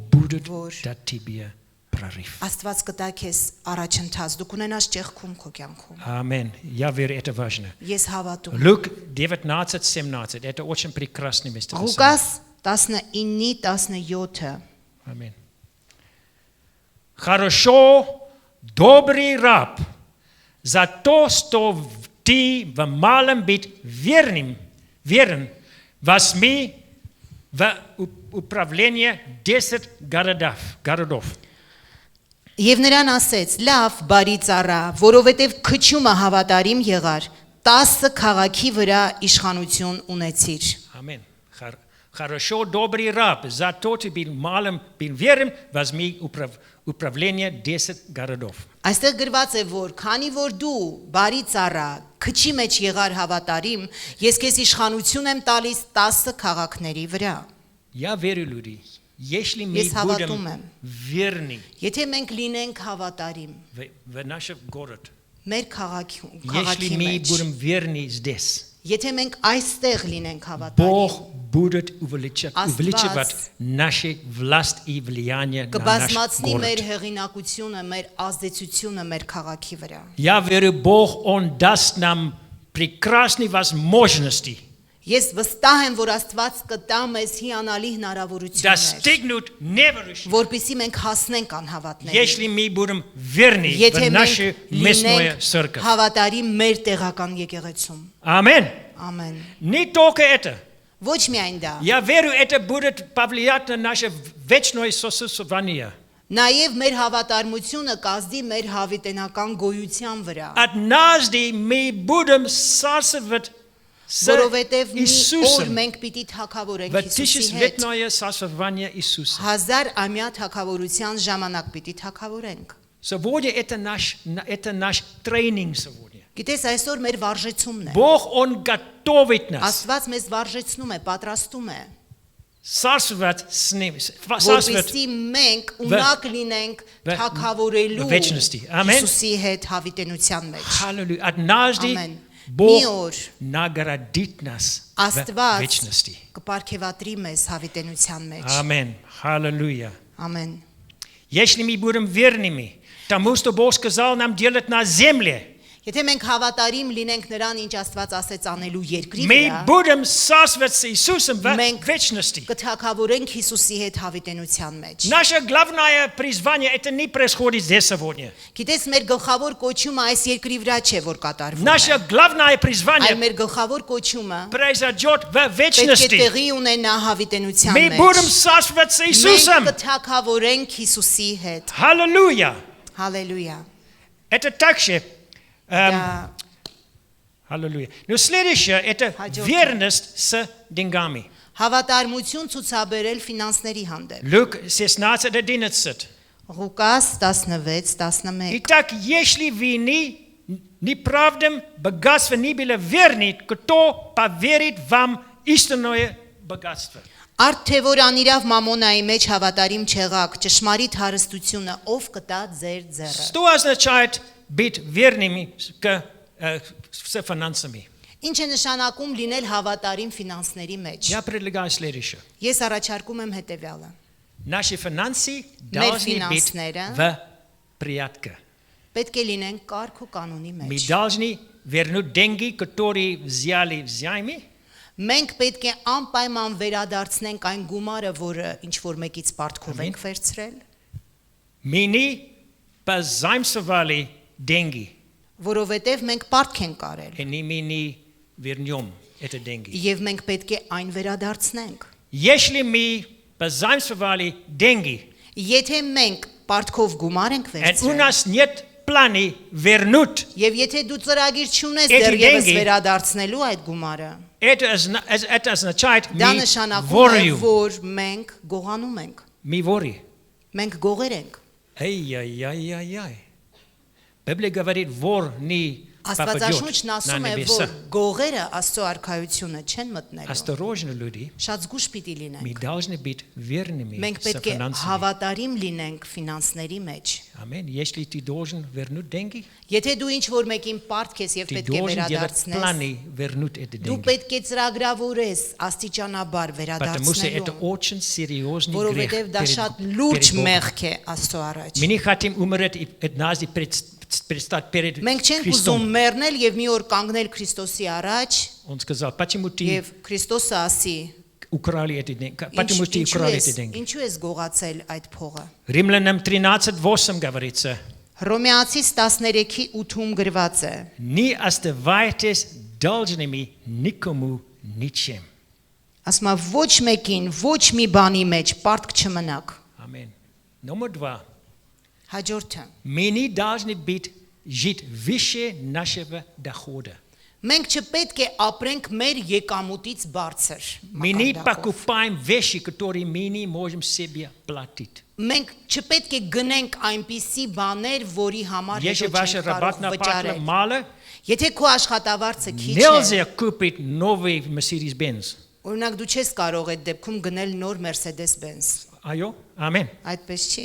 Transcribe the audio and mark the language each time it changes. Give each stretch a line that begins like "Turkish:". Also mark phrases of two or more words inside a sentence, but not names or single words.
Armenian: Որ
Russian: дать тебе
Armenian: որ
Russian: прорыв.
Armenian: Աստված կտա քեզ առաջընթաց, դու կունենաս ճեղքում քո կյանքում։
Russian: Amen. Я верю, это важно.
Armenian: Ես հավատում եմ։
Russian: Luke 19:17. Это очень прекрасный место.
Armenian: Ղուկաս 19:17 Amen.
Russian: Хорошо, добрый раб, за то, что ты в малом быть верен, возьми в управление 10 городов.
Armenian: Եվ նրան ասեց. Լավ, բարի ծառա, որովհետև քչումը հավատարիմ եղար, 10 քաղաքի վրա իշխանություն ունեցիր։ Amen.
Russian: Хорошо, добрый раб, за то, что ты малым верен, возьми управление 10 городов.
Armenian: Այստեղ գրված է, որ քանի որ դու բարի ծառա, քչի մեջ եղար հավատարիմ, ես քեզ իշխանություն եմ տալիս 10 քաղաքների վրա։
Russian: Я верю, люди, если мы
Armenian: Ես հավատում
Russian: будем
Armenian: եմ,
Russian: верны
Armenian: եթե մենք լինենք հավատարիմ
Russian: в наш город,
Armenian: մեր քաղաքի
Russian: если мы
Armenian: մեջ,
Russian: будем верны здесь,
Armenian: եթե մենք այստեղ լինենք հավատարիմ,
Russian: Бог будет увеличивать нашу власть и влияние на наш
Armenian: կբազմացնի մեր
Russian: город.
Armenian: հեղինակությունը, մեր ազդեցությունը մեր քաղաքի վրա։
Russian: Я верю, Бог, Он даст нам прекрасные возможности
Armenian: Ես վստահ եմ, որ Աստված կտա մեզ հիանալի հնարավորություններ,
Russian: достигнуть неверующих,
Armenian: որպեսզի մենք հասնենք անհավատներին։
Russian: если мы будем верны
Armenian: Եթե
Russian: в нашу
Armenian: մենք
Russian: местную
Armenian: լինենք
Russian: церковь.
Armenian: հավատարիմ մեր տեղական եկեղեցում։ Ամեն. Ամեն։
Russian: Не только это.
Armenian: Ոչ միայն դա,
Russian: Я верю, это будет повлиять на наше вечное существование.
Armenian: նաև մեր հավատարմությունը կազդի մեր հավիտենական գոյության վրա,
Russian: Однажды мы будем царствовать с
Armenian: որովհետև մի օր
Russian: Иисусом.
Armenian: մենք пիտի թակավորենք
Russian: В
Armenian: Հիսուսի հետ։
Russian: тысячелетное царствование Иисуса.
Armenian: 1000-ամյա թակավորության ժամանակ պիտի թակավորենք։
Russian: Сегодня это наш тренинг сегодня.
Armenian: Գիտես, այսօր մեր վարժեցումն է։
Russian: Бог, Он готовит нас
Armenian: Աստված մեզ վարժեցնում է, պատրաստում է,
Russian: царствовать с Ним, царствовать
Armenian: որպեսզի մենք ունակ լինենք թակավորելու
Russian: вечности. Ամեն։
Armenian: Հիսուսի հետ հավիտենության մեջ։
Russian: Аллилуйя. Однажды
Armenian: Ամեն։ Մի
Russian: Бог
Armenian: օր
Russian: наградит нас в
Armenian: Աստված
Russian: вечности.
Armenian: կպարգևատրի մեզ հավիտենության մեջ։
Russian: Аминь. Аллилуйя.
Armenian: Ամեն։
Russian: Если мы будем верными тому, что Бог сказал нам делать на земле,
Armenian: Եթե մենք հավատարիմ լինենք նրան, ինչ Աստված ասեց անելու երկրի
Russian: мы
Armenian: վրա,
Russian: будем царствовать с Иисусом в
Armenian: մենք
Russian: вечности.
Armenian: կթակավորենք Հիսուսի հետ հավիտենության մեջ։
Russian: Наше главное призвание это не происходит здесь сегодня.
Armenian: Գիտես, մեր գլխավոր կոչումը այս երկրի вրա չէ, որ կատարվում է։
Russian: Наше главное
Armenian: Այլ
Russian: призвание
Armenian: մեր гլխավոր կոչումը
Russian: произойдет в
Armenian: պետք է
Russian: вечности.
Armenian: տեղի ունենա հավիտենության
Russian: Мы
Armenian: մեջ։
Russian: будем царствовать с
Armenian: Մենք
Russian: Иисусом.
Armenian: կթակավորենք Հիսուսի հետ։
Russian: Аллилуйя.
Armenian: Հալելույա։
Russian: Это также
Armenian: Դա
Russian: Аллилуйя. Но следующее это
Armenian: Հաջորդը։
Russian: верность с деньгами.
Armenian: հավատարմություն ցուցաբերել ֆինանսների հանդեպ։
Russian: Luke 16:11.
Armenian: Ղուկաս 16:11
Russian: Итак, если вы неправдым богатством не были верны, кто поверит вам истинное богатство?
Armenian: Արդ թե որ անիրավ մամոնայի մեջ հավատարիմ չեղաք, ճշմարիտ հարստությունը ով կտա ձեր ձեռը։
Russian: Что означает быть верными с финансами?
Armenian: Ինչ է նշանակում լինել հավատարիմ ֆինանսների մեջ։
Russian: Я предлагаю следующее.
Armenian: Ես առաջարկում եմ հետևյալը։
Russian: Наши финансы
Armenian: Մեր
Russian: должны быть
Armenian: ֆինանսները
Russian: в порядке.
Armenian: պետք է լինեն կարգ ու կանոնի
Russian: Мы
Armenian: մեջ։
Russian: должны вернуть деньги, которые взяли взаймы.
Armenian: Մենք պետք է անպայման վերադարձնենք այն գումարը, որը ինչ որ մեկից պարտքով ենք վերցրել,
Russian: Мы не позаимствовали деньги,
Armenian: որովհետև մենք պարտք ենք արել,
Russian: и мы не вернем эти деньги.
Armenian: եւ մենք պետք է այն վերադարձնենք։
Russian: Если мы позаимствовали деньги,
Armenian: Եթե մենք պարտքով գումար ենք
Russian: и у
Armenian: վերցրել,
Russian: нас нет плана вернуть,
Armenian: եւ եթե դու ծրագիր չունես Էդի դեռևս
Russian: դենգի-
Armenian: վերադարձնելու այդ գումարը,
Russian: это означает
Armenian: դա
Russian: мы
Armenian: նշանակում է,
Russian: ворю.
Armenian: որ մենք գողանում ենք,
Russian: Мы вори.
Armenian: մենք գողեր ենք։
Russian: Ай-яй-яй-яй-яй. Библия говорит, вор не
Armenian: Աստվածաշունչն ասում է, որ գողերը Աստծո արքայությունը չեն մտնելու։
Russian: Осторожно, люди.
Armenian: Շատ զգուշ պիտի
Russian: Мы
Armenian: լինենք։
Russian: должны быть верными
Armenian: Մենք
Russian: со
Armenian: պետք է
Russian: финансами.
Armenian: հավատարիմ լինենք ֆինանսների մեջ։
Russian: Аминь. Если ты должен вернуть деньги,
Armenian: Եթե դու ինչ որ մեկին պարտք ես եւ
Russian: ты
Armenian: պետք է
Russian: должен делать
Armenian: վերադարձնես,
Russian: планы вернуть эти
Armenian: դու
Russian: деньги.
Armenian: պետք է ծրագրավորես աստիճանաբար
Russian: Потому что это
Armenian: վերադարձնելու,
Russian: очень серьезный грех
Armenian: որովհետեւ դա շատ լուրջ
Russian: перед Богом.
Armenian: մեղք է Աստծո առաջ։
Russian: Мы не хотим умереть и однажды предстать перед
Armenian: Մենք չենք ուզում
Russian: Христом.
Armenian: մեռնել եւ մի օր կանգնել Քրիստոսի առաջ
Russian: Он сказал, почему ты եւ Քրիստոսը ասի. украли эти деньги? Почему ты украли эти деньги?
Armenian: Ինչու ես գողացել այդ փողը։
Russian: Римлянам 13:8 говорится,
Armenian: Հռոմեացիս 13:8-ում գրված է.
Russian: не оставайтесь должными никому ничем.
Armenian: Ասում է ոչ մեկին, ոչ մի բանի մեջ պարտք չմնաք։
Russian: Аминь. Номер 2.
Armenian: Հաջորդը։
Russian: Мы не должны жить выше нашего дохода.
Armenian: Մենք չպետք է ապրենք մեր եկամուտից бարձր։
Russian: Мы не
Armenian: մակարդակով։
Russian: покупаем вещи, которые мы не можем себе платить.
Armenian: Մենք չպետք է գնենք այնպիսի բաներ, որի համար
Russian: Если
Armenian: հետո
Russian: ваша
Armenian: չենք կարող
Russian: работная плата
Armenian: վճարել։
Russian: мало,
Armenian: Եթե քո աշխատավարձը քիչ է,
Russian: нельзя купить новый Mercedes-Benz.
Armenian: օրինակ դու չես կարող այդ դեպքում գնել նոր Mercedes-Benz։
Russian: Айо? Аминь.
Armenian: Այդպես չի։